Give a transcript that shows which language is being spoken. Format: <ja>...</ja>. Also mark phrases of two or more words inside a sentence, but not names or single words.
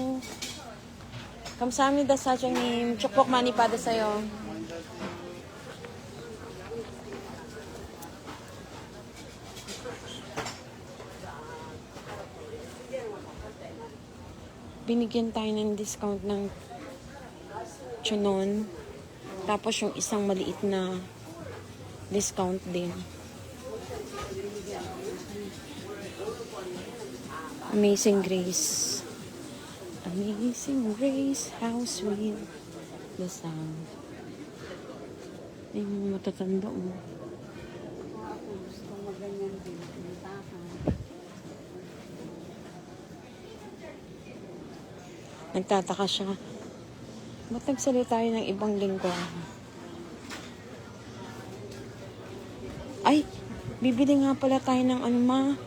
<ko>감사합니다, 사장님. 축복 많이 받으세요.</ko> <tl>Binigyan tayo ng discount ng tsunon. Tapos yung isang maliit na discount din. Amazing Grace.</tl> <en>Amazing Grace, how sweet the sound.</en> <tl>Ay, mga matatanda mo. Gusto mo ganyan din. Pinitahan. Nagtataka siya. Ba't nagsalita tayo ng ibang lingwa? Ay, bibili nga pala tayo ng ano, ma.</tl>